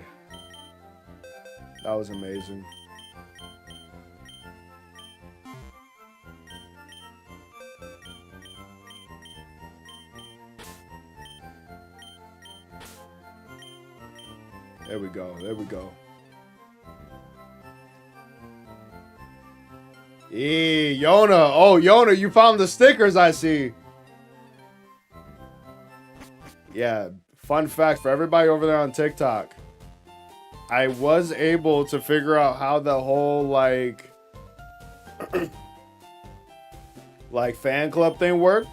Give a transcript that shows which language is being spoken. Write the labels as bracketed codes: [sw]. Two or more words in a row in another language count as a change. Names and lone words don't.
[en] That was amazing. There we go. There we go. Yona. Oh, Yona, you found the stickers, I see. Yeah, fun fact for everybody over there on TikTok. I was able to figure out how the whole, like fan club thing worked.